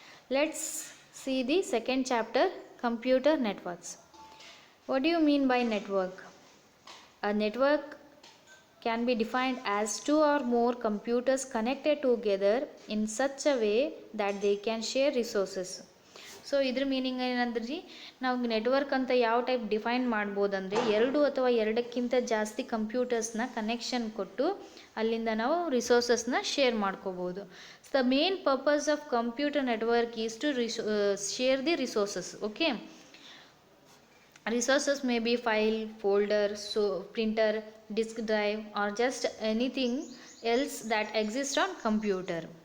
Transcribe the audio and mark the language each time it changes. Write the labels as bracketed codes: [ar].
[en] Let's see the second chapter, computer networks. What do you mean by network? A network can be defined as two or more computers connected together in such a way that they can share resources. [kn] So ಇದ್ರ meaning ಏನಂದ್ರೆ ರೀ, ನಾವು network ಅಂತ ಯಾವ type define ಮಾಡ್ಬೋದಂದರೆ, ಎರಡು ಅಥವಾ ಎರಡಕ್ಕಿಂತ ಜಾಸ್ತಿ ಕಂಪ್ಯೂಟರ್ಸ್ನ ಕನೆಕ್ಷನ್ ಕೊಟ್ಟು ಅಲ್ಲಿಂದ ನಾವು ರಿಸೋರ್ಸಸ್ನ ಶೇರ್ ಮಾಡ್ಕೋಬೋದು. [en] The main purpose of computer network is to share the resources. Okay, resources may be file, folder, so printer, disk drive or just anything else that exists on computer.